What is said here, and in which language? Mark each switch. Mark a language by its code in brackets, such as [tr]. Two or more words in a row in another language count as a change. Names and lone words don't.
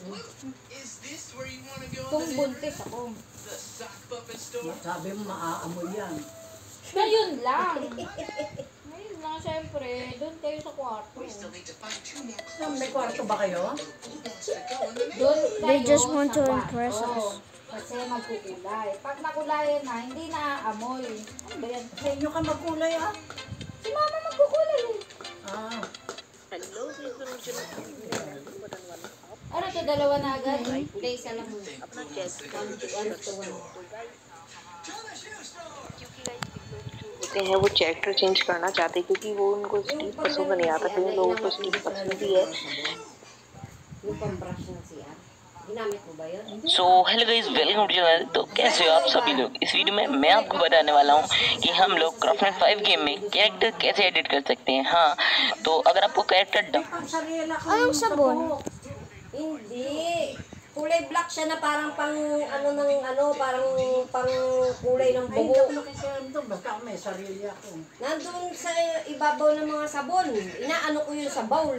[tl] Kung buntis ako. Sabi mo, maaamoy yan. Ngayon lang. Ngayon lang, syempre. Doon kayo sa kwarto. May kwarto ba kayo? Doon kayo [en] They just want to [tl] sa [en] impress [tl] kwarto. [en] us. [tl] Kasi magkukulay. Pag nakulayan na, hindi naaamoy. Ano ba yan? Sa inyo ka magkulay ah. Si mama magkukulay eh. Ah. Ano to, dalawa na agad? Hindi, isa lang muna. [en] One to one. [hi] होते हैं वो चैप्टर चेंज करना चाहते हैं क्योंकि वो उनको स्टीप पसंद नहीं आता कई लोगों को स्टीप पसंद भी है [tl] Yung pang-brush na siya. Ginamit mo ba yun? [en] So hello guys welcome to channel. [hi] तो कैसे हो आप सभी लोग। इस वीडियो में मैं आपको बताने वाला हूँ कि हम लोग क्राफ्टमैन 5 गेम में कैरेक्टर कैसे एडिट कर सकते हैं। हाँ, तो अगर आपको कैरेक्टर [tl] Ang sarila ko. Anong sabon? Hindi. Kulay black siya na parang pang ano ng ano, parang pang kulay ng Ay, hindi buho. ako nakikialam doon. Basta may sarili ako. Nandun sa ibabaw ng mga sabon. Inaano ko yun sa bowl.